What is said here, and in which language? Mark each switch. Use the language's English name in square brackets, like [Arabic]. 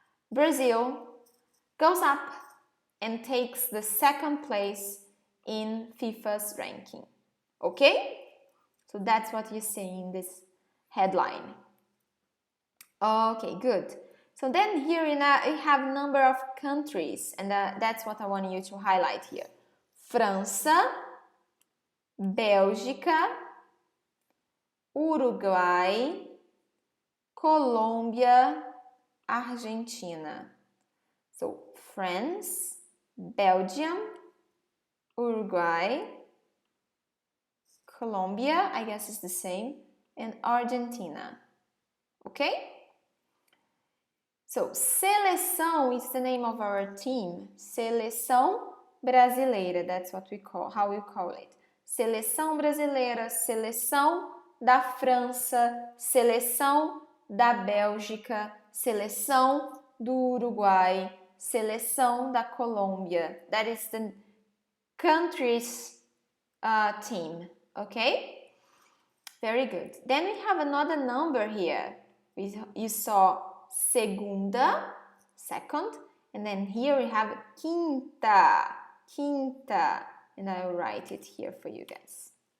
[English] Brazil goes up and takes the second place in FIFA's ranking. Okay? So that's what you see in this headline. Okay, good. So then here we have a number of countries, and that's what I want you to highlight here. [Portuguese] França, Bélgica, Uruguai, Colômbia, Argentina. [English] So France, Belgium, Uruguay, Colombia, I guess it's the same, and Argentina. Okay? So, seleção is the name of our team. [Portuguese] Seleção brasileira, [English] that's what how we call it. [Portuguese] Seleção brasileira, seleção da França, seleção da Bélgica, seleção do Uruguai, seleção da Colômbia. [English] That is the country's team, okay? Very good. Then we have another number here. You saw segunda, second, and then here we have quinta, and I will write it here for you guys.